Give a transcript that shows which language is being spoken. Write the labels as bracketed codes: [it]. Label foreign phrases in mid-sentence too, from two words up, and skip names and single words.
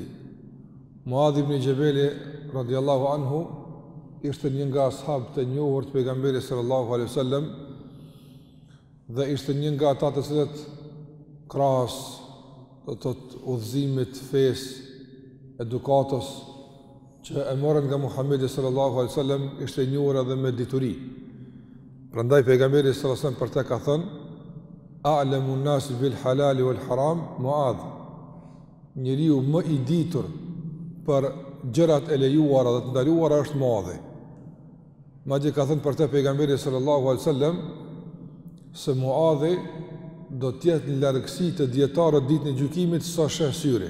[sq] Muadh ibn Jabeli [ar] رضي الله عنه [sq] ishte një nga ashabët e njohur të pejgamberit [ar] صلى الله عليه وسلم [sq] dhe ishte një nga ata të cilët krahas të udhëzimit, fesë, edukatës që e morën nga Muhamedi [ar] صلى الله عليه وسلم, [sq] ishte e njohur edhe me dituri. Prandaj pejgamberi [ar] صلى الله عليه وسلم [sq] për të ka thënë: [ar] "أعلم الناس بالحلال والحرام معاذ", [sq] njeriu më i ditur për gjërat e lejuara dhe të ndaluara është Muadhi. Madje ka thënë për të pejgamberi [ar] صلى الله عليه وسلم [sq] se Muadhi do të jetë në largësi të dietarëve ditën e gjykimit sa sheh syri.